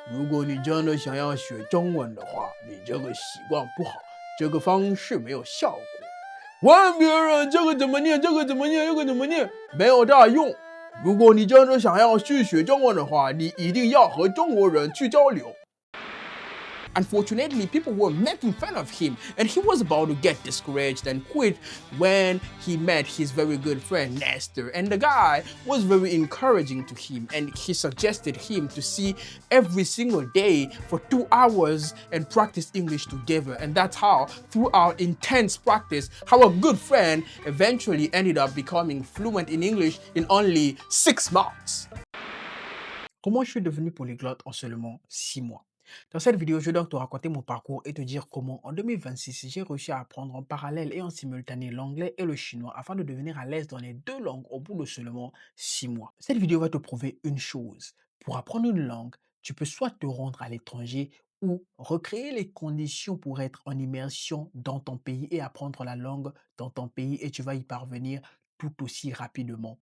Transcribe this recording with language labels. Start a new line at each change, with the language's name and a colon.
Chinese: 如果你真的想要学中文的话，你这个习惯不好，这个方式没有效果。问别人这个怎么念，这个怎么念，这个怎么念，没有大用。如果你真的想要去学中文的话，你一定要和中国人去交流。
English: Unfortunately, people were making fun of him, and he was about to get discouraged and quit when he met his very good friend Nestor. And the guy was very encouraging to him, and he suggested him to see every single day for 2 hours and practice English together. And that's how, through our intense practice, our good friend eventually ended up becoming fluent in English in only 6 months.
French: Comment je suis devenu polyglotte en seulement 6 mois? Dans cette vidéo, je vais donc te raconter mon parcours et te dire comment en 2026, j'ai réussi à apprendre en parallèle et en simultané l'anglais et le chinois afin de devenir à l'aise dans les 2 langues au bout de seulement 6 mois. Cette vidéo va te prouver une chose. Pour apprendre une langue, tu peux soit te rendre à l'étranger ou recréer les conditions pour être en immersion dans ton pays et apprendre la langue dans ton pays et tu vas y parvenir tout aussi rapidement.